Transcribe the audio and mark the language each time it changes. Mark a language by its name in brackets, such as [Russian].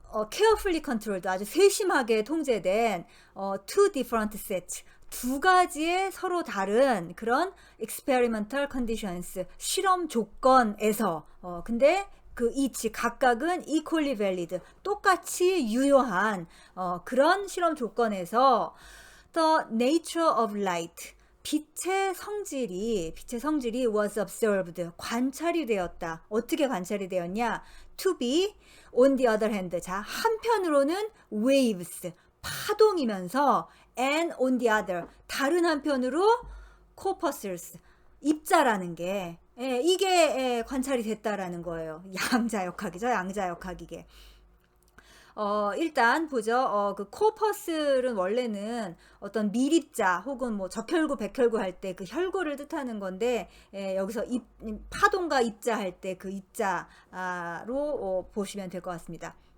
[English] carefully controlled, [Korean] 아주 세심하게 통제된 [English] two different sets, [Korean] 두 가지의 서로 다른 그런 [English] experimental conditions, [Korean] 실험 조건에서 근데 그 [English] each [Korean] 각각은 [English] equally valid, [Korean] 똑같이 유효한 그런 실험 조건에서 [English] the nature of light, [Korean] 빛의 성질이 [English] was observed, [Korean] 관찰이 되었다. 어떻게 관찰이 되었냐? [English] to be on the other hand, [Korean] 자, 한편으로는 [English] waves, [Korean] 파동이면서 [English] and on the other, [Korean] 다른 한편으로 [English] corpuscles, [Korean] 입자라는 게 이게 관찰이 됐다라는 거예요. 양자역학이죠. 양자역학 이게. 일단 보죠. 그 코퍼스는 원래는 어떤 밀입자 혹은 뭐 적혈구, 백혈구 할 때 그 혈구를 뜻하는 건데 여기서 파동과 입자 할 때 그 입자로 보시면 될 것 같습니다.